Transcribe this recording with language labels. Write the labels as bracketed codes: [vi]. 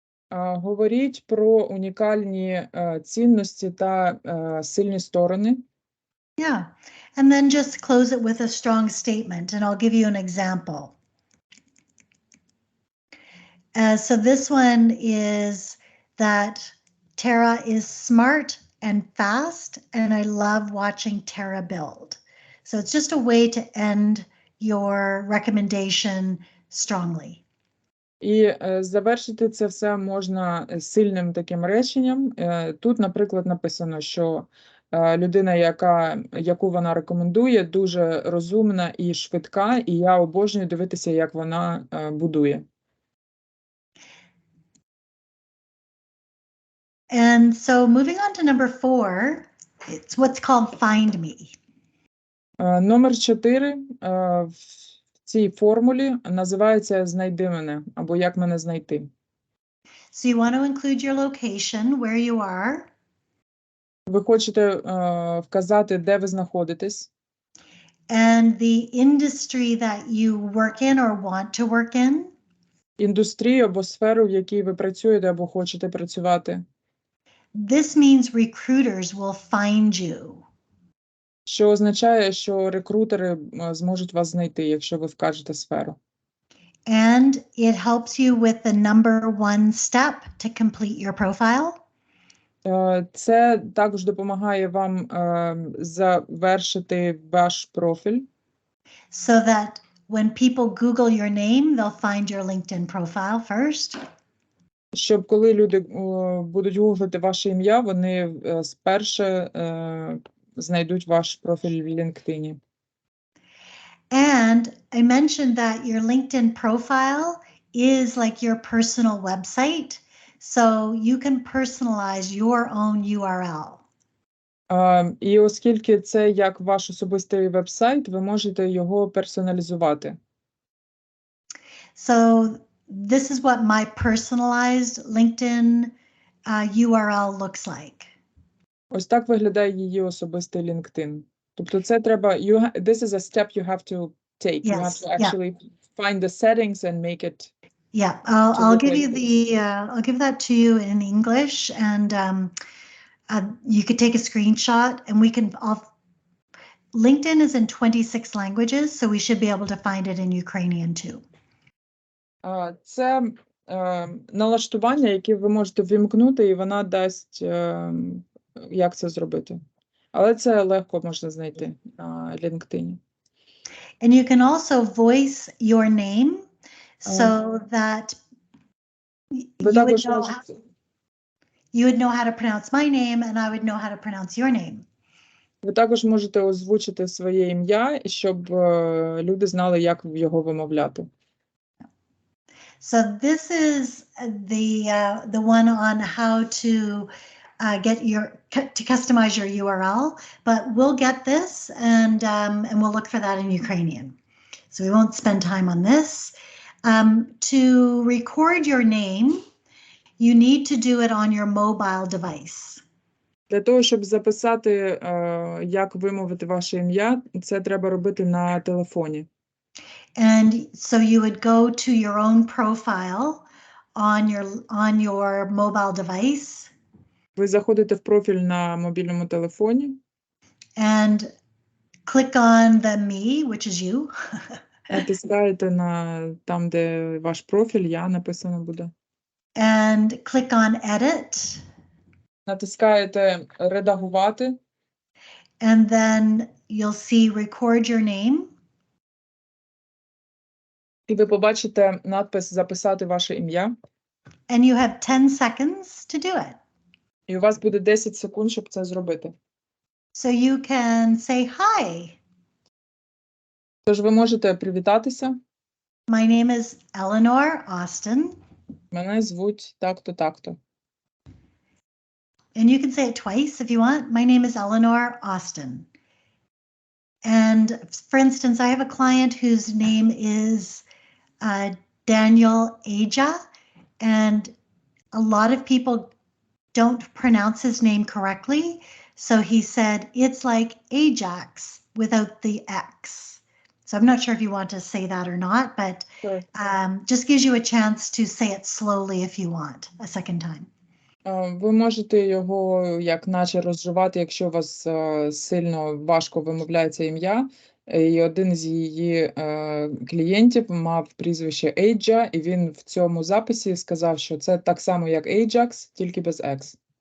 [uk] Говоріть про унікальні цінності та сильні сторони. [en] Yeah, and then just close it with a strong statement, and I'll give you an example. So this one is that Tara is smart and fast, and I love watching Tara build. So it's just a way to end your recommendation strongly. [uk] І завершити це все можна сильним таким реченням. Тут, наприклад, написано, що людина, яку вона рекомендує, дуже розумна і швидка, і я обожнюю дивитися, як вона будує. [en] And so moving on to number 4, it's what's called find me. [uk] Номер 4 в цій формулі називається «Знайди мене» або «Як мене знайти». [en] So you want to include your location, where you are. [uk] Ви хочете вказати, де ви знаходитесь. [en] And the industry that you work in or want to work in. [uk] Індустрію або сферу, в якій ви працюєте або хочете працювати. [en] This means recruiters will find you. [uk] Що означає, що рекрутери зможуть вас знайти, якщо ви вкажете сферу. [en] And it helps you with the number 1 step to complete your profile. [uk] Це також допомагає вам завершити ваш профіль. [en] So that when people Google your name, they'll find your LinkedIn profile first. [uk] Щоб коли люди будуть гуглити ваше ім'я, вони спершу знайдуть ваш профіль в LinkedIn. [en] And I mentioned that your LinkedIn profile is like your personal website, so you can personalize your own URL. [uk] І оскільки це як ваш особистий веб-сайт, ви можете його персоналізувати. [en] So this is what my personalized LinkedIn URL looks like. [uk] Ось так виглядає її особистий LinkedIn. Тобто це треба, [en] this is a step you have to take. You have to actually find the settings and make it. Yeah, I'll give you I'll give that to you in English, and you could take a screenshot, and we can. LinkedIn is in 26 languages, so we should be able to find it in Ukrainian too. [uk] Це налаштування, які ви можете ввімкнути, і вона дасть, як це зробити. Але це легко можна знайти на LinkedIn. [en] And you can also voice your name so that [uk] Ви [en] you would [uk] також [en] know [uk] можете, [en] you would know how to pronounce my name and I would know how to pronounce your name. [uk] ви також можете озвучити своє ім'я, щоб люди знали, як його вимовляти. [en] So this is the one on how to get to customize your URL, but we'll get this and we'll look for that in Ukrainian. So we won't spend time on this. To record your name, you need to do it on your mobile device. [uk] Для того, щоб записати, як вимовити ваше ім'я, це треба робити на телефоні. [en] And so you would go to your own profile on your mobile device. [uk] Ви заходите в профіль на мобільному телефоні. [en] And click on the me, which is you. [uk] Натискаєте на там, де ваш профіль, я написано буде. [en] And click on edit. [uk] Натискаєте редагувати. [en] And then you'll see record your name. [uk] І ви побачите надпис «Записати ваше ім'я». [en] And you have 10 seconds to do it. [uk] І у вас буде 10 секунд, щоб це зробити. [en] So you can say hi. [uk] Тож ви можете привітатися. [en] My name is Eleanor Austin. [uk] Мене звуть так-то, так-то. [en] And you can say it twice if you want. My name is Eleanor Austin. And for instance, I have a client whose name is Daniel Aja, and a lot of people don't pronounce his name correctly. So he said, it's like Ajax without the X. So I'm not sure if you want to say that or not, but Sure. Just gives you a chance to say it slowly if you want a second time. [uk] Ви можете його як наче розживати, якщо у вас сильно важко вимовляється ім'я. І один з її клієнтів мав прізвище Ейджа, і він в цьому записі сказав, що це так само, як Ajax, тільки без X.